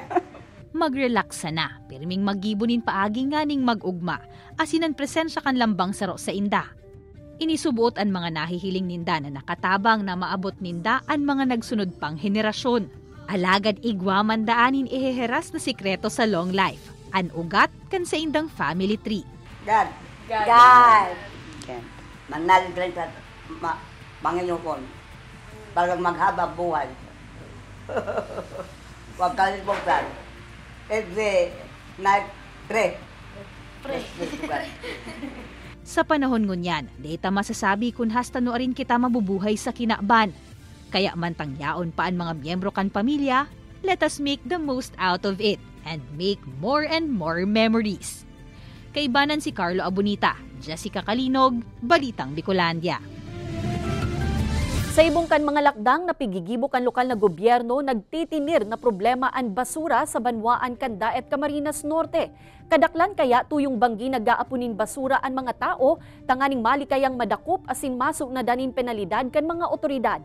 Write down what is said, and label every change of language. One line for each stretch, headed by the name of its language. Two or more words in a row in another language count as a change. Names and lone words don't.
Bikol: Mag-relax na, pirming magibunin paagi nga ning mag-ugma, asinan presensya kan lambang saro sa inda. Inisubuot ang mga nahihiling ninda na nakatabang na maabot ninda ang mga nagsunod pang henerasyon. Alagad igwaman daanin iheheras na sikreto sa
English: long life,
Bikol: an ugat kan sa indang
English: family tree. God. Okay.
Bikol: Manalig sa Panginoon para maghaba buhay.
Filipino: Huwag kalimutan.
English: Every night, pray.
Bikol: Sa panahon ngunyan, data masasabi kung hasta no rin kita mabubuhay sa kinaban. Kaya mantang yaon pa ang mga miyembro kan pamilya,
English: let us make the most out of it and make more and more memories.
Bikol: Kaibanan si Carlo Abunita, Jessica Kalinog, Balitang Bicolandia. Sa ibong kan mga lakdang na pigigibo kan lokal na gobyerno, nagtitinir na problema ang basura sa banwaan kan Daet Camarines Norte. Kadaklan kaya tuyong banggi nagaapunin basura ang mga tao, tanganing malikayang madakop asin masok na danin penalidad kan mga otoridad.